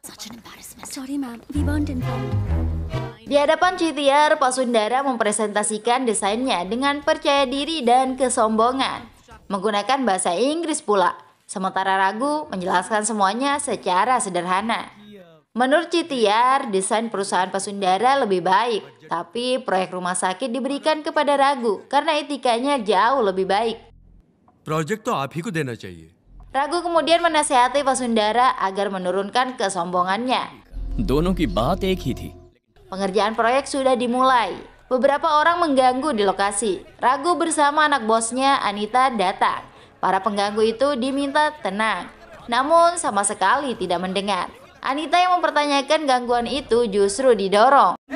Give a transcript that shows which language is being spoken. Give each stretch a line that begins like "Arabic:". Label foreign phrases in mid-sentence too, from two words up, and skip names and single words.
Indonesian: Di hadapan Citiar, Vasundara mempresentasikan desainnya dengan percaya diri dan kesombongan, menggunakan bahasa Inggris pula. Sementara Ragu menjelaskan semuanya secara sederhana. Menurut Citiar, desain perusahaan Vasundara lebih baik, tapi proyek rumah sakit diberikan kepada Ragu karena etikanya jauh lebih baik.
Hindi: Proyek तो आप ही को देना चाहिए.
Indonesian: Ragu kemudian menasihati Vasundara agar menurunkan kesombongannya.
Hindi: दोनों की बात एक ही थी.
Indonesian: Pengerjaan proyek sudah dimulai. Beberapa orang mengganggu di lokasi. Ragu bersama anak bosnya Anita datang. Para pengganggu itu diminta tenang, namun sama sekali tidak mendengar. Anita yang mempertanyakan gangguan itu justru didorong.